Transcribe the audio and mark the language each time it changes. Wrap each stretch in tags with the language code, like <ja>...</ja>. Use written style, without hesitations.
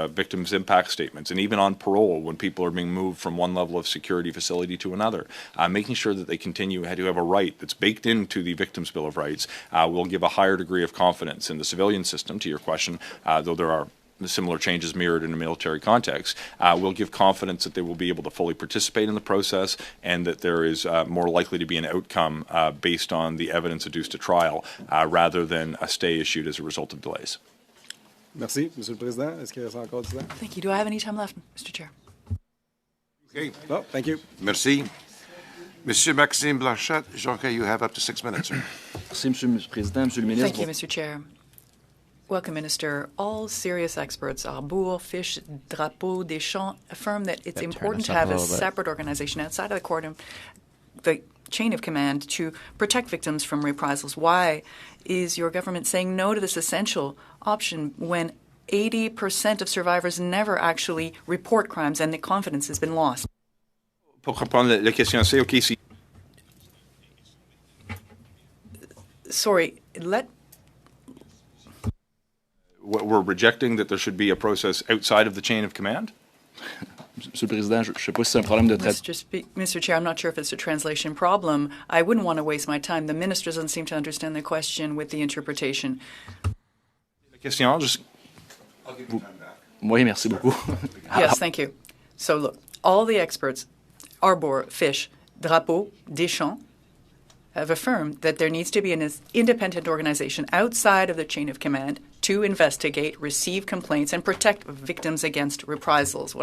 <en>victims' impact statements, and even on parole when people are being moved from one level of security facility to another, making sure that they continue to have a right that's baked into the Victims' Bill of Rights will give a higher degree of confidence in the civilian system, to your question, though there are similar changes mirrored in a military context, will give confidence that they will be able to fully participate in the process and that there is more likely to be an outcome based on the evidence adduced at trial rather than a stay issued as a result of delays.</en> <fr>Merci, Monsieur le Président. Est-ce qu'il reste encore du temps?</fr> <en>Thank you. Do I have any time left, Mr. Chair? Okay, No, thank you.</en> <fr>merci.</fr> <en>Monsieur Maxime Blanchette, Jean-Claude, you have up to 6 minutes, sir.</en> <fr>Merci, Monsieur le Président, Monsieur le Ministre.</fr> <en>Thank you, Mr. Chair. Welcome, Minister. All serious experts, Arbour, Fish, Drapeau, Deschamps, affirm that it's important to have a separate organization outside of the chain of command to protect victims from reprisals. Why is your government saying no to this essential option when 80% of survivors never actually report crimes and the confidence has been lost?</en> <fr>Pour comprendre la question, c'est OK si.</fr> <en>Sorry, We're rejecting that there should be a process outside of the chain of command?</en> <fr>Monsieur le Président, je ne sais pas si c'est un problème de traduction.</fr> <en>Mr. Chair, I'm not sure if it's a translation problem. I wouldn't want to waste my time. The minister doesn't seem to understand the question with the interpretation.</en> <fr>La question,</fr> <en>just...</en> <fr>Oui, merci beaucoup.</fr> <en>Yes, thank you. So look, all the experts, Arbour, Fish, Drapeau, Deschamps, have affirmed that there needs to be an independent organization outside of the chain of command to investigate, receive complaints, and protect victims against reprisals.</en>